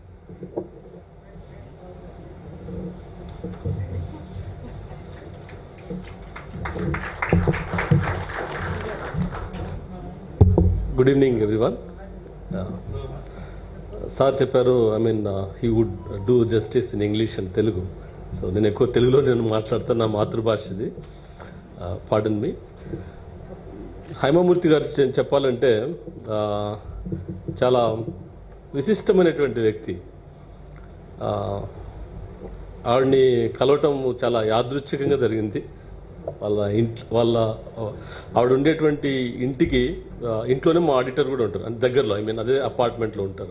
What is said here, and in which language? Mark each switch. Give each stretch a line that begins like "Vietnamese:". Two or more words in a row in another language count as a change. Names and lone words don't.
English: Good evening, everyone. Sir chepparu, he would do justice in English and Telugu.
Telugu: So నేను ఎక్కు తెలుగులో నేను మాట్లాడతా నా మాతృభాష ఇది.
English: Pardon me.
Telugu: Hyma Moorty గారు చెప్పాలంటే చాలా విశిష్టమైనటువంటి వ్యక్తి. ఆవిడ్ని కలవటం చాలా యాదృచ్ఛికంగా జరిగింది. ఆవిడ ఉండేటువంటి ఇంట్లోనే మా ఆడిటర్ కూడా ఉంటారు, అంటే దగ్గరలో, అదే అపార్ట్మెంట్లో ఉంటారు.